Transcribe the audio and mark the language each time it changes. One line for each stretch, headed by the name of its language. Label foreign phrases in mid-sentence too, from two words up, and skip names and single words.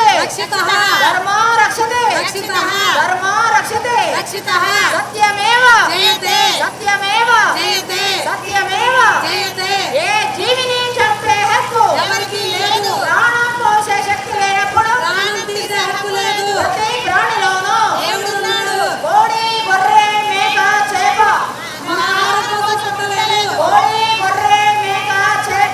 Sanskrit: रक्षितः धर्मो रक्षते रक्षितः धर्मो रक्षते रक्षितः सत्यमेव जयते सत्यमेव जयते सत्यमेव जयते
Telugu: ఏ జీవిని చంపే హక్కు ఎవరికి లేదు ప్రాణం పోసే శక్తి లేనప్పుడు ప్రాణం తీసే హక్కు లేదు ప్రతి ప్రాణిలోనూ దేవుడున్నాడు కోడి గొర్రె మేక చేప మన ఆహారం కోసం పుట్టలేదు కోడి గొర్రె మేక చేప